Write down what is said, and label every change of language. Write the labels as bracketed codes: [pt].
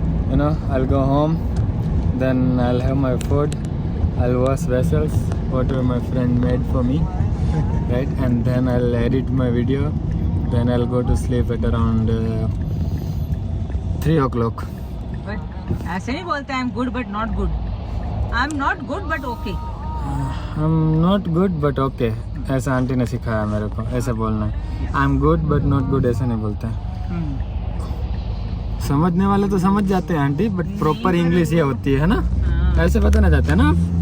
[en] You know, I'll go home, then I'll have my food, I'll wash vessels, whatever my friend made for me, right? And then I'll edit my video, then I'll go to sleep at around 3 o'clock. But [hi] ऐसे नहीं बोलते [en] I am good but not good. I am not good but okay. I'm not good but okay, [hi] ऐसा aunty ने सिखाया मेरे को, ऐसे बोलना है. [en] I'm good but not good [hi] ऐसा नहीं बोलते हैं. समझने वाले तो समझ जाते हैं आंटी, बट प्रॉपर इंग्लिश ये होती है ना, ऐसे पता ना जाते है ना आप.